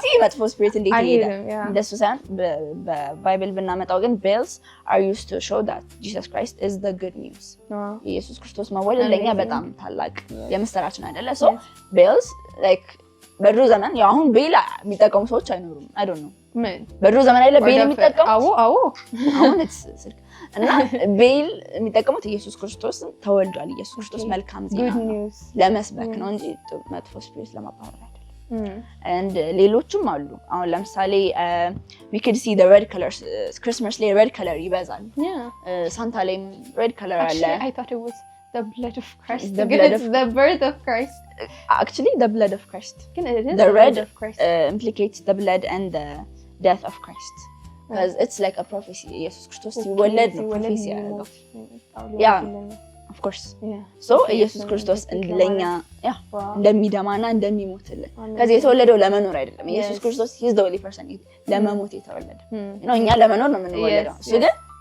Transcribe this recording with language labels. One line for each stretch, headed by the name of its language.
Amharic: መጥፎ ስፒሪት እንዴት ይሄዳል እንደሱ ሳይሆን በባይብል ብናመጣው ግን
English: bells are used to show that Jesus Christ is the good news
Amharic: ኢየሱስ ክርስቶስ መወለድ ለኛ በጣም ታላቅ የምስራች ነው አይደለ so bells like በድሮ ዘመን ያው አሁን ቤል የሚጠቀሙ ሰዎች አይኖሩም
English: I don't know
Amharic: በድሮ ዘመን አይደለ ቤል የሚጠቀሙ አሁን ስልክ እና ቤል የሚጠቀሙት ኢየሱስ ክርስቶስ ተወልዷል ኢየሱስ ክርስቶስ መልካም ዜና ለመስበክ ነው እንጂ መጥፎ ስፒሪት ለማባረር አይደለም and ሌሎችም አሉ አሁን ለምሳሌ
English: we could see the red colors
Amharic: Christmas ላይ red color ይበዛል ሳንታ ላይ red color አለ
English: I thought it was the blood of Christ the birth of Christ actually the blood of Christ it is the red of Christ implicates the blood and the death of Christ because it's like a prophecy
Amharic: ኢየሱስ ክርስቶስ ሲወለድ ነው ፕሮፌሲ ያደረገው yeah of course so ኢየሱስ ክርስቶስ ለኛ እንደሚደማና እንደሚሞትልን ከዚህ የተወለደው ለመኖር አይደለም ኢየሱስ ክርስቶስ
English: he is the only person
Amharic: ለመሞት የተወለደ ነው እኛ ለመኖር ነው የምንወለደው እሱ ግን